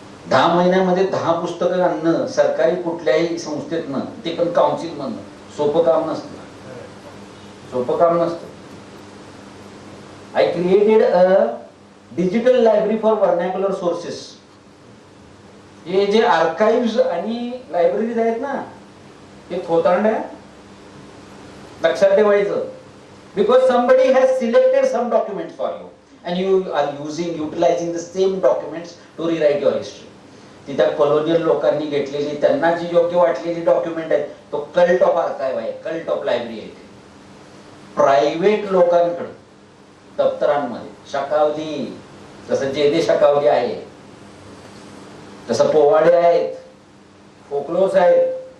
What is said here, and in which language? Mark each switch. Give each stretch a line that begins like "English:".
Marathi: 10 महिन्यामध्ये 10 पुस्तकं आणणं सरकारी कुठल्याही संस्थेतनं, ते पण काउन्सिल मधनं, सोपं काम नसतं. सोपं काम नसतं.
English: I created a digital library for vernacular sources.
Marathi: हे जे आर्काइव्ह आणि लायब्ररीज आहेत ना, हे थोतांड आहे, लक्षात ठेवायचं.
English: Because somebody has selected some documents for you and you are utilizing the same documents to rewrite your history.
Marathi: ती त्या कॉलोनियल लोकांनी घेतलेली, त्यांना जी योग्य वाटलेली डॉक्युमेंट आहेत, तो
English: cult of archive
Marathi: आहे,
English: cult of library
Marathi: आहे. प्रायव्हेट लोकांकडे दप्तरांमध्ये शकावली, जसं जेदे शकावली आहे, तसं पोवाडे आहेत, फोकलोस आहेत.